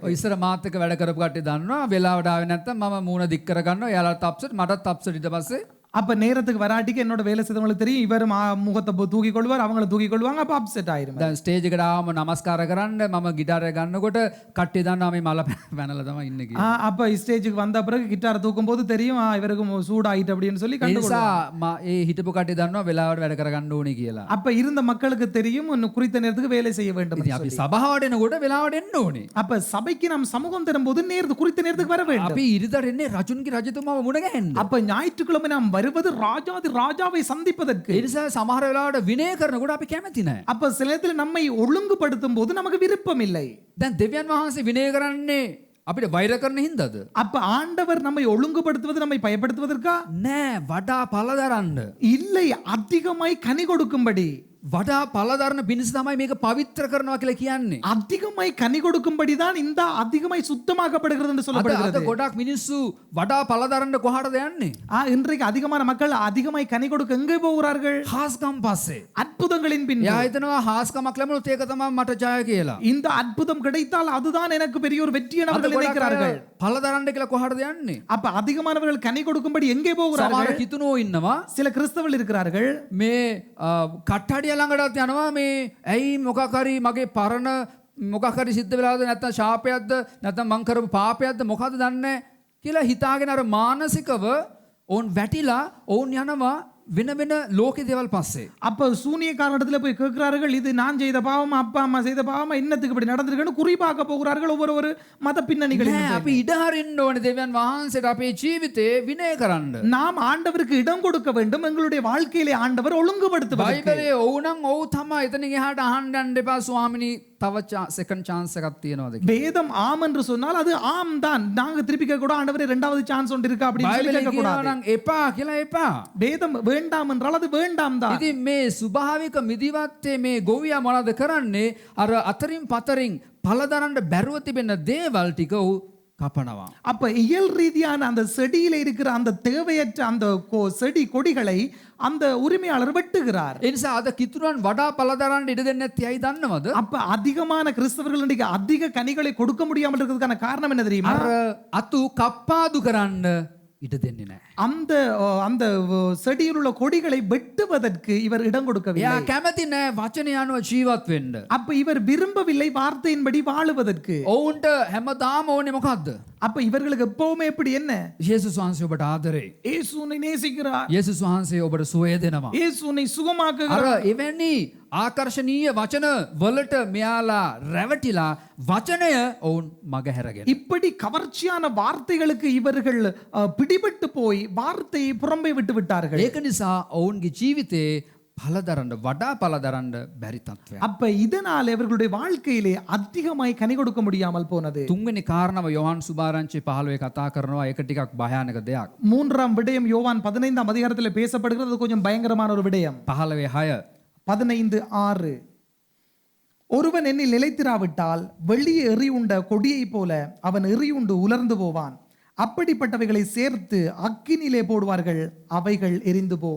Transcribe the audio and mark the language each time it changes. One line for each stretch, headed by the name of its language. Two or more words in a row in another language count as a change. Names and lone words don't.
Sinhala: ඔය ඉස්සර මාත් එක්ක වැඩ කරපු කට්ටිය දන්නවා වෙලාවට ආවේ නැත්තම් මම මූණ දික් කර ගන්නවා. එයාලට අප්සෙට් මටත් අප්සෙට් ඊට පස්සේ
Tamil: அப்ப நேரத்துக்கு வராட்டிக்கு என்னோட வேலை செய்தவங்களுக்கு தெரியும் இவர் முகத்தை தூக்கி கொள்வார், அவங்கள தூக்கி கொள்வாங்க. அப்ப அப்செட் ஆயிரும்.
Sinhala: දැන් ස්ටේජ් එකට ආවම නමස්කාර කරන්න මම ගිටාරය ගන්නකොට කට්ටිය දන්නවා මේ මල පැනලා තමයි ඉන්නේ කියලා.
Tamil: அப்ப ஸ்டேஜுக்கு வந்த பிறகு கிட்டார் தூக்கும் போது தெரியும் இவருக்கு சூடாயிட்டு அப்படின்னு சொல்லி
Sinhala: ඒ
Tamil: கண்டுகொள்வாங்க.
Sinhala: නිසා ඒ හිටපු කට්ටිය දන්නවා වෙලාවට වැඩ කරගන්න ඕනේ කියලා.
Tamil: அப்ப இருந்த மக்களுக்கு தெரியும் இன்னும் குறித்த நேரத்துக்கு வேலை செய்ய வேண்டும்.
Sinhala: ඉතින් අපි සභාවට එනකොට වෙලාවට එන්න ඕනේ.
Tamil: அப்ப சபைக்கு நாம் சமூகம் தரும்போது குறித்த நேரத்துக்கு வர வேண்டும்.
Sinhala: අපි ඉරිදට එන්නේ රජුන්ගේ රජතුමාව මුණ ගැහෙන්න.
Tamil: அப்ப ஞாயிற்றுக்கிழமை நாம் வருவது ராஜாவை சந்திப்பதற்கு.
Sinhala: ඒ නිසා සමහර වෙලාවට විනය කරනකොට අපි කැමති නැහැ.
Tamil: அப்ப சில நேரத்துல நம்மை ஒழுங்குபடுத்தும் போது நமக்கு விருப்பம் இல்லை.
Sinhala: දැන් දෙවියන් වහන්සේ විනය කරන්නේ අපිට වෛර කරන හින්දාද?
Tamil: அப்ப ஆண்டவர் நம்மை ஒழுங்குபடுத்துவது நம்மை பயப்படுத்துவதற்கா?
Sinhala: නෑ වඩා පළ දරන්න.
Tamil: இல்லை, அதிகமாய் கனி கொடுக்கும்படி.
Sinhala: වඩා පළ දරන පිණිස තමයි මේක පවිත්‍ර කරනවා කියලා කියන්නේ.
Tamil: அதிகமாய் கனி கொடுக்கும்படிதான் இந்த அதிகமாய் சுத்தமாக்கப்படுகிறது என்று
Sinhala: අද
Tamil: சொல்லப்படுகிறது.
Sinhala: ගොඩක් මිනිස්සු වඩා පළ දරන්න කොහාටද යන්නේ?
Tamil: இன்றைக்கு அதிகமான மக்கள் அதிகமாய் கனி கொடுக்க எங்கே போகிறார்கள்?
Sinhala: හාස්කම් පස්සේ.
Tamil: அற்புதங்களின் பின்.
Sinhala: එයා හිතනවා හාස්කමක් ලැබුණොත් ඒක තමයි මට ජය කියලා.
Tamil: இந்த அற்புதம் கிடைத்தால் அதுதான் எனக்கு பெரிய ஒரு வெற்றி என
Sinhala: අද
Tamil: அவர்கள்
Sinhala: ගොඩක්
Tamil: நினைக்கிறார்கள்.
Sinhala: අය පළ දරන්න කියලා කොහාටද යන්නේ?
Tamil: அப்ப அதிகமானவர்கள் கனி கொடுக்கும்படி எங்கே
Sinhala: සමහර
Tamil: போகிறார்கள்?
Sinhala: කිතුනෝ ඉන්නවා
Tamil: சில கிறிஸ்தவர்கள் இருக்கிறார்கள்.
Sinhala: මේ කට්ටඩිය ළඟටත් යනවා මේ ඇයි මොකක් හරි මගේ පරණ මොකක් හරි සිද්ධ වෙලාද නැත්නම් ශාපයක්ද නැත්නම් මං කරපු පාපයක්ද මොකද්ද දන්නේ කියලා හිතාගෙන අර මානසිකව ඕන් වැටිලා ඕන් යනවා වෙන වෙන ලෝකේ දේවල් පස්සේ.
Tamil: அப்ப சூனியக்காரனிடத்துல போய் கேட்கிறார்கள், இது நான் செய்த பாவமா அப்பா அம்மா செய்த பாவமா என்னத்துக்கு இப்படி நடந்திருக்குன்னு குறிப்பாக்க போகிறார்கள் ஒவ்வொரு மத பின்னணிகளில்.
Sinhala: නෑ අපි ඉඩ හරින්න ඕනේ දෙවියන් වහන්සේට අපේ ජීවිතේ විනය කරන්න.
Tamil: நாம் ஆண்டவருக்கு இடம் கொடுக்க வேண்டும். எங்களுடைய வாழ்க்கையிலே ஆண்டவர் ஒழுங்குபடுத்துவார்.
Sinhala: බයිබලයේ ඔව්නම් ඔව් තමයි. එතනින් එහාට අහන්න යන්න එපා ස්වාමිනී තව
English: second chance
Sinhala: එකක් තියෙනවද කියලා.
Tamil: வேதம் ஆம் என்று சொன்னால் அது ஆம் தான். நாங்க திருப்பி கேட்க கூட ஆண்டவரே இரண்டாவது சான்ஸ் ஒன்று இருக்கா அப்படின்னு சொல்லி
Sinhala: බයිබලයේ
Tamil: கேட்க கூடாது.
Sinhala: කියනවා නම් එපා කියලා එපා.
Tamil: வேதம் வேண்டாம் என்றால் அது வேண்டாம் தான்.
Sinhala: ඉතින් මේ ස්වභාවික මිදිවත්තේ මේ ගොවියා මොනවද කරන්නේ? අර අතරින් පතරින් පළදරන්න බැරුව තිබෙන දේවල් ටික උ கப்பனவா.
Tamil: அப்ப இயல் ரீதியான அந்த செடியில இருக்கிற அந்த தேவையற்ற அந்த செடி கொடிகளை அந்த உரிமையாளர் வெட்டுகிறார்.
Sinhala: ඒ නිසා අද කිතුරුවන් වඩා පළ දරන්න ඉඩ දෙන්නේ නැති ඇයි දන්නවද?
Tamil: அப்ப அதிகமான கிறிஸ்தவர்கள் இன்னைக்கு அதிக கனிகளை கொடுக்க முடியாமல் இருக்கிறதுக்கான காரணம் என்ன தெரியுமா?
Sinhala: අර අතු කප්පාදු කරන්න ඉඩ දෙන්නේ නැහැ.
Tamil: அந்த அந்த செடியில் உள்ள கொடிகளை வெட்டுவதற்கு இவர் இடம் கொடுக்கவில்லை.
Sinhala: එයා කැමති නැහැ වචනේ අනුව ජීවත් වෙන්න.
Tamil: அப்ப இவர் விரும்பவில்லை வார்த்தையின்படி வாழுவதற்கு.
Sinhala: ඔවුන්ට හැමදාම ඕනේ මොකද්ද?
Tamil: அப்ப இவர்களுக்கு எப்பவுமே எப்படி என்ன?
Sinhala: යේසුස් වහන්සේ ඔබට ආදරේ.
Tamil: இயேசு உன்னை நேசிக்கிறார்.
Sinhala: යේසුස් වහන්සේ ඔබට සුවය දෙනවා.
Tamil: இயேசு உன்னை சுகமாக்குகிறார்.
Sinhala: අර එවැනි ආකර්ශනීය වචන වලට මෙයාලා රැවටිලා වචනය ඔවුන් මගහැරගෙන.
Tamil: இப்படி கவர்ச்சியான வார்த்தைகளுக்கு இவர்கள் பிடிபட்டு போய் வார்த்தையை புறம்பே விட்டு விட்டார்கள்.
Sinhala: ඒක නිසා ඔවුන්ගේ ජීවිතේ පලදරන්න වඩා පලදරන්න බැරි තත්ත්වයක්.
Tamil: அப்ப இதனால் இவர்களுடைய வாழ்க்கையிலே அதிகமாய் கனி கொடுக்க முடியாமல் போனது.
Sinhala: තුන්වෙනි කාරණාව යොහන් සුභාරංචි 15 කතා කරනවා. ඒක ටිකක් භයානක දෙයක්.
Tamil: மூன்றாம் விடயம் யோவான் 15ஆம் அதிகாரத்தில் பேசப்படுகிறது. அது கொஞ்சம் பயங்கரமான ஒரு விடயம். 15:6 15:6 ஒருவன் என்னில் நிலைத்திராவிட்டால் வெளியே எறியுண்ட கொடியைப் போல அவன் எறியுண்டு உலர்ந்து போவான். அப்படிப்பட்டவைகளை சேர்த்து அக்கினிலே போடுவார்கள், அவைகள் எரிந்து போம்.